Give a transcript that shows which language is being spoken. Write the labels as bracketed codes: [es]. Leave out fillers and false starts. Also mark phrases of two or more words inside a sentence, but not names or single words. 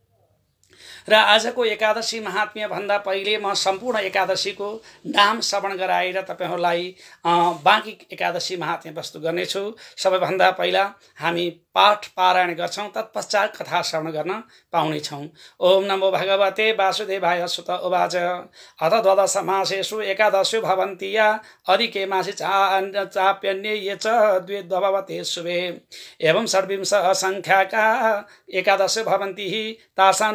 [ne] र आजको एकादशी महात्म्य भन्दा पहिले म सम्पूर्ण एकादशीको नाम श्रवण गराएर तपाईहरुलाई बाँकी एकादशी महात्म्य प्रस्तुत गर्नेछु। सबैभन्दा पहिला हामी पाठ पारायण गर्छौं, तत्पश्चात कथा श्रवण गर्न पाउनेछौं। [sa] ओम नमो भगवते वासुदेवाय सुत उवाच अथ द्वादश मासेषु एकादशो भवन्ति या अधिके मासे चाप्यन्ये ये च द्विद्वभवते शुभे एवं षड्विंश असंख्याका एकादश भवन्ति तासां